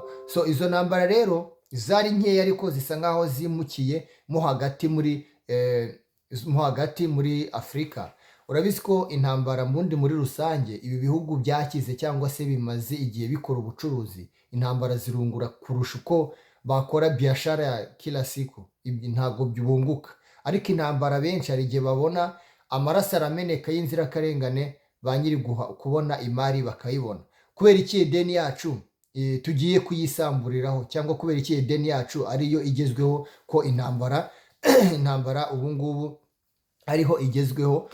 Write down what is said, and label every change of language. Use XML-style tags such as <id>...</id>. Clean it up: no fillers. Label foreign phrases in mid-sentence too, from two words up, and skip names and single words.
<rw>So izo ntambara rero zari nkeya, ariko zisa nkaho zimukiye mo hagati muri Afurika. Urabizi ko intambara mbundi muri rusange ibi bihugu byakize cyangwa se bimaze igihe bikora ubucuruzi, intambara zirungura kurusha uko bakora</rw> <sw>biashara ya kila siku,</sw> <rw>ntabwo byunguka. Ariko intambara benshi hari igihe babona amaraso arameneka y'inzirakarengane, ba nyiri kubona imari bakayibona. Kubera iki ideni yacu tugiye kuyisamburiraho, cyangwa kubera iki ideni yacu ariyo igezweho, ko intambara ubu ngubu ariho igezweho.</rw>